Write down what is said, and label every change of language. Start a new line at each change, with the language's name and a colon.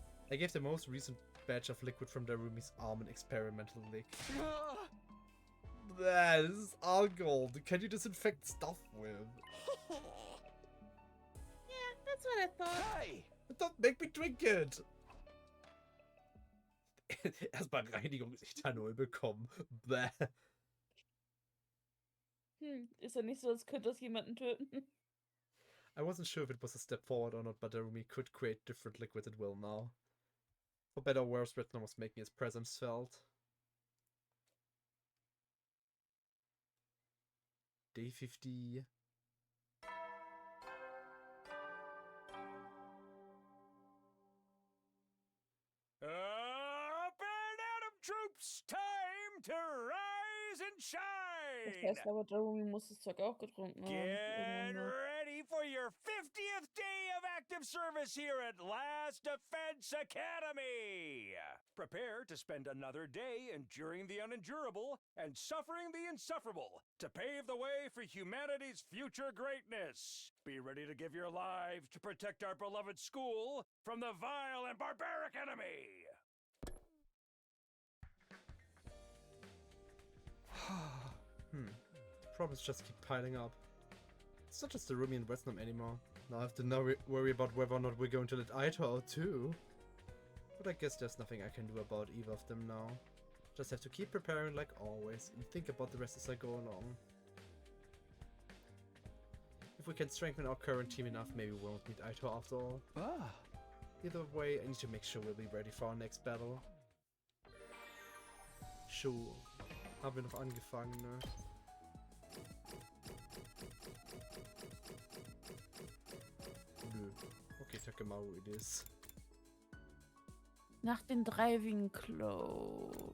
English: I gave the most recent batch of liquid from Darumi's arm an experimental lick. This is alcohol. Can you disinfect stuff with? Yeah, that's what I thought. Hey! Don't make me drink it!
German: Erstmal Reinigungsethanol bekommen. Bäh. Ist ja nicht so, als könnte das jemanden töten.
English: I wasn't sure if it was a step forward or not, but Darumi could create different liquids at will now. For better or worse, Redstorm was making his presence felt. Day 50. Up and Atom troops, time to rise and
German: Das
English: shine!
German: heißt aber, Darumi muss das Zeug auch getrunken haben.
English: Get ready for your 50th day of active service here at Last Defense Academy! Prepare to spend another day enduring the unendurable and suffering the insufferable to pave the way for humanity's future greatness. Be ready to give your lives to protect our beloved school from the vile and barbaric enemy! Problems just keep piling up. It's not just Darumi and Redstorm anymore. Now I have to worry about whether or not we're going to let Aito out too. But I guess there's nothing I can do about either of them now. Just have to keep preparing like always and think about the rest as I go along. If we can strengthen our current team enough, maybe we won't need Aito after all. Either way, I need to make sure we'll be ready for our next battle. Sure.
German: Haben wir noch angefangen, ne?
English: Nö. Okay, Takemaru it is.
German: Nach den Driving Claw.